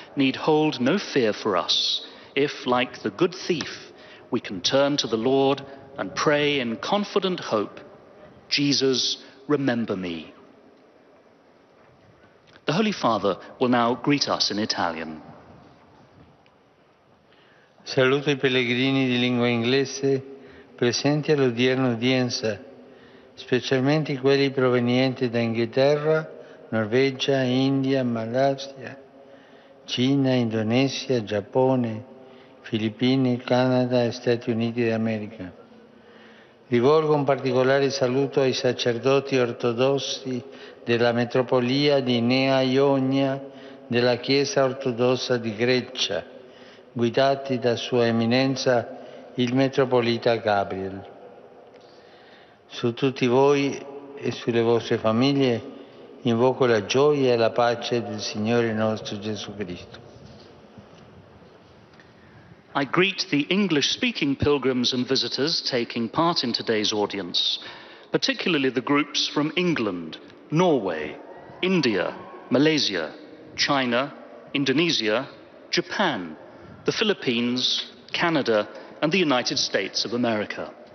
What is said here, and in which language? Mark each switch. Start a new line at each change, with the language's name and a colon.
English: need hold no fear for us if, like the good thief, we can turn to the Lord and pray in confident hope, Jesus, remember me. The Holy Father will now greet us in Italian.
Italian: Saluto i pellegrini di lingua inglese presenti all'odierna udienza, specialmente quelli provenienti da Inghilterra, Norvegia, India, Malaysia, Cina, Indonesia, Giappone, Filippine, Canada e Stati Uniti d'America. Rivolgo un particolare saluto ai sacerdoti ortodossi della metropolia di Nea Ionia della Chiesa ortodossa di Greccia, guidati da Sua Eminenza il Metropolita Gabriel. Su tutti voi e sulle vostre famiglie invoco la gioia e la pace del Signore nostro Gesù Cristo.
English: I greet the English-speaking pilgrims and visitors taking part in today's audience, particularly the groups from England, Norway, India, Malaysia, China, Indonesia, Japan, the Philippines, Canada, and the United States of America.